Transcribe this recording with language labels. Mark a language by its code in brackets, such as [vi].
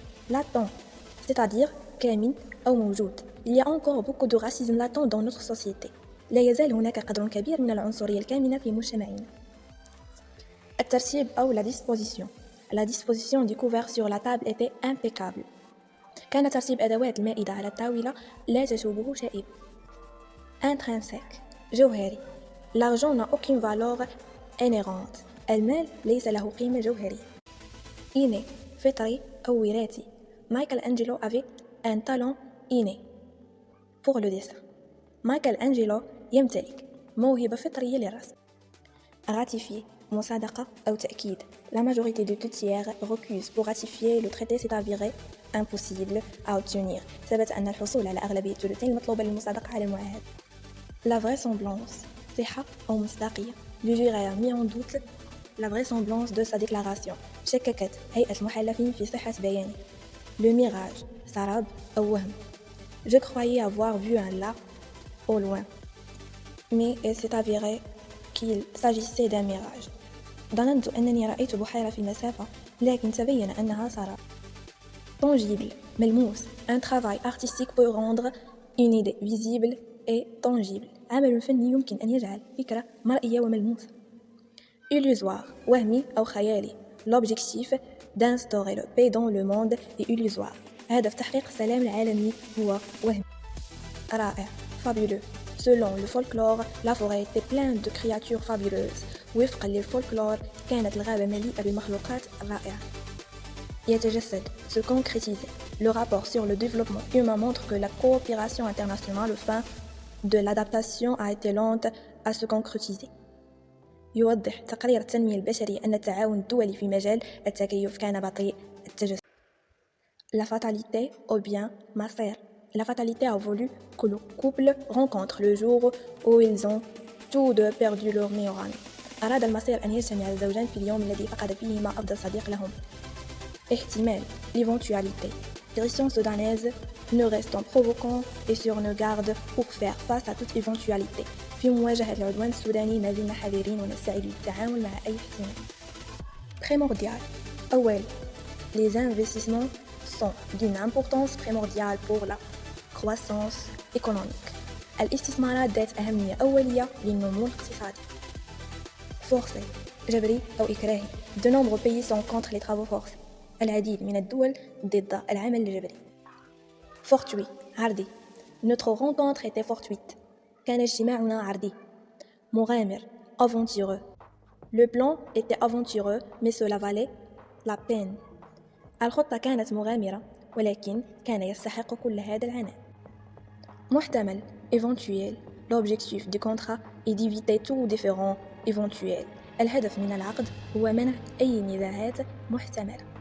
[fr] latent, c'est-à-dire [ar] كامن أو موجود. [fr] Il y a encore beaucoup de racisme latent dans notre société. [ar] لا يزال هناك قدر كبير من العنصرية الكامنة في مجتمعنا. الترتيب أو [fr] la disposition. La disposition du couvert sur la table était impeccable. [ar] كان ترتيب أدوات المائدة على الطاولة لا تشوبه شائبة. [fr] Intrinsèque, جوهري. L'argent n'a aucune valeur inhérente. [ar] المال ليس له قيمة جوهرية. Inné, فطري أو وراثي. [fr] Michael Angelo avait un talent inné pour le dessin. [ar] Michael Angelo يمتلك موهبة فطرية للرسم. [fr] Ratifier, [ar] مصادقة أو تأكيد. [fr] La majorité de deux tiers recuse pour ratifier le traité s'est avéré impossible à obtenir. [ar] ثبت أن الحصول على أغلبية الثلثين المطلوبة للمصادقة على المعاهدة. La vraisemblance, صحة أو مصداقية. [fr] Le jury a mis en doute la vraisemblance de sa déclaration. [ar] شككت هيئة المحلفين في صحة بيانه. Le mirage, سراب أو وهم. [fr] Je croyais avoir vu un lac au loin, mais il s'est avéré qu'il s'agissait d'un mirage. [ar] ظننت أنني رأيت بحيرة في المسافة لكن تبين أنها سراب. [fr] Tangible, ملموس. Un travail artistique peut rendre une idée visible et tangible. [ar] عمل فني يمكن أن يجعل فكرة مرئية وملموسة. Illusoire, وهمي أو خيالي. [fr] L'objectif d'instaurer le paix dans le monde est illusoire. [ar] هدف تحقيق السلام العالمي هو وهمي. [fr] رائع, fabuleux. Selon le folklore, la forêt était pleine de créatures fabuleuses. [ar] وفقا للفولكلور كانت الغابة مليئة بالمخلوقات الرائعة. [fr] يتجسد, se concrétiser. Le rapport sur le développement humain montre que la coopération internationale au fin de l'adaptation a été lente à se concrétiser. [ar] يوضح تقرير التنمية البشرية أن التعاون الدولي في مجال التكيف كان بطيء التجسد. [fr] La fatalité ou bien مصير. La fatalité a voulu que le couple rencontre le jour où ils ont tous deux perdu leur meilleur ami. [ar] أراد المصير أن يجتمع الزوجان في اليوم الذي فقد فيهما أفضل صديق لهم. [fr] احتمال, l'éventualité. Christian soudanaise, nous restons provoquants et sur nos gardes pour faire face à toute éventualité. [ar] في مواجهة العدوان السوداني ما زلنا حذرين ونستعد للتعامل مع أي احتمال. [fr] Primordial, أول. Les investissements sont d'une importance primordiale pour la croissance économique. [ar] الاستثمارات ذات أهمية أولية للنمو الاقتصادي. [fr] Forcé, [ar] جبري أو إكراهي. [fr] De nombreux pays sont contre les travaux forcés. [ar] العديد من الدول ضد العمل الجبري. [fr] Fortuit, عرضي. Notre rencontre était fortuite. [ar] كان اجتماعنا عرضي. [fr] مغامر, aventureux. Le plan était aventureux mais cela valait la peine. [ar] الخطة كانت مغامرة ولكن كان يستحق كل هذا العناء. [fr] محتمل, éventuel. L'objectif du contrat est d'éviter tout différend éventuel. [ar] الهدف من العقد هو منع أي نزاعات محتملة.